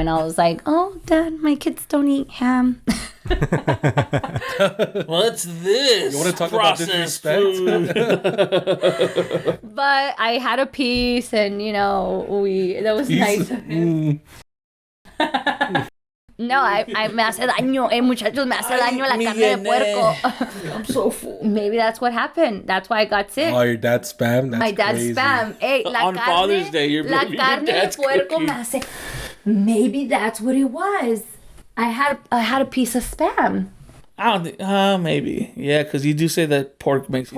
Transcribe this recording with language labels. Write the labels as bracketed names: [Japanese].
[English] And I was like, oh, Dad, my kids don't eat ham. What's this? You want to talk about disrespect? But I had a piece, and that was nice of him. [Spanish] No, me hace daño, muchachos, me hace daño la carne de puerco. [English] I'm so full. Maybe that's what happened. That's why I got sick. Oh, your dad's Spam? That's my dad's crazy. Spam. Hey, on Father's Day, your [Spanish] carne de puerco [English] cooking. [Spanish] me hace. [English] Maybe that's what it was. I had a piece of Spam. I don't think, maybe. Yeah, because you do say that pork makes you sick.